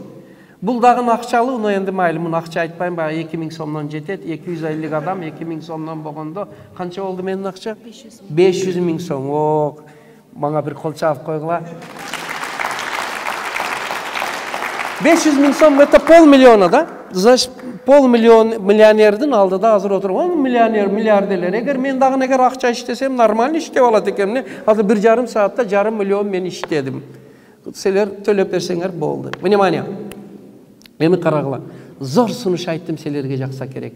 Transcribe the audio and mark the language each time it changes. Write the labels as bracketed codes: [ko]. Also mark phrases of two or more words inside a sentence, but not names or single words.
[ky] Бул дагы акчалуу, но энди майли, муну акча айтпайм, баягы 2000 сомдон жетет, 250 адам 2000 сомдон болгондо канча болду менин акча? 500 000 сом. Мага бир кол чаап койгула. 500 000 сом, [ru] это полмиллиона, да? Значит, [ky] миллионердин алдыда азыр отурган миллиардерлер. Эгер мен дагы эгер акча иштесем, нормально иштеп алат экенмин. Азыр 1,5 саатта 1,5 миллион мен иштедим. Силер төлөп берсеңер болду. Внимание. Эми карагыла. Зор сунуш айттым, силерге жакса керек.